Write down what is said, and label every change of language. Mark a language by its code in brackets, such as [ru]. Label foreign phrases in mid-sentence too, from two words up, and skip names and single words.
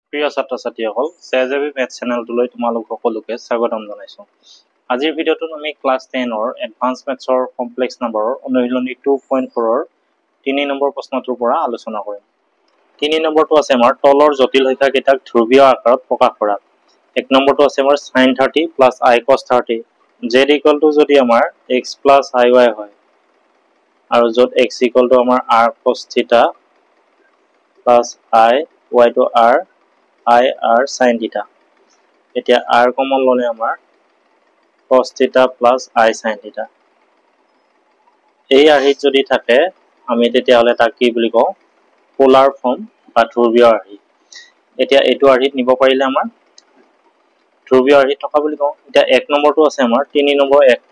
[as] প্ৰিয় ছাত্ৰ-ছাত্ৰীসকল জেজেবি মেথছ চেনেলটোলৈ তোমালোক সকলোকে স্বাগতম জনাইছোঁ। আজিৰ ভিডিঅ'টোত আমি [en] class 10 advance maths complex number [as] অনুশীলনী 2.4ৰ 3 নম্বৰ প্ৰশ্নটোৰ পৰা আলোচনা কৰিম। 3 নম্বৰটো আছে আমাৰ তলৰ জটিল সংখ্যাকেইটাক ধ্ৰুৱীয় আকাৰত প্ৰকাশ কৰা। [en] 1 [as] নম্বৰটো আছে আমাৰ [en] sin 30 plus I cos 30 z equal to [as] যদি আমাৰ [en] x plus iy [as] হয় আৰু য'ত [en] x equal to আমাৰ r cos theta plus I y to r I r sin theta [as] এতিয়া r কমন ললে আমাৰ [en] cos theta plus I sin theta [as] এই আৰ্হিত যদি থাকে আমি তেতিয়া হলে তাক কি বুলি কওঁ [en] polar form [as] বা ধ্ৰুৱীয় আৰ্হি এতিয়া এইটো আৰ্হিত নিব পাৰিলে আমাৰ ধ্ৰুৱীয় আৰ্হিত থকা বুলি কওঁ এতিয়া 1 নম্বৰটো আছে আমাৰ 3 নম্বৰ 1টো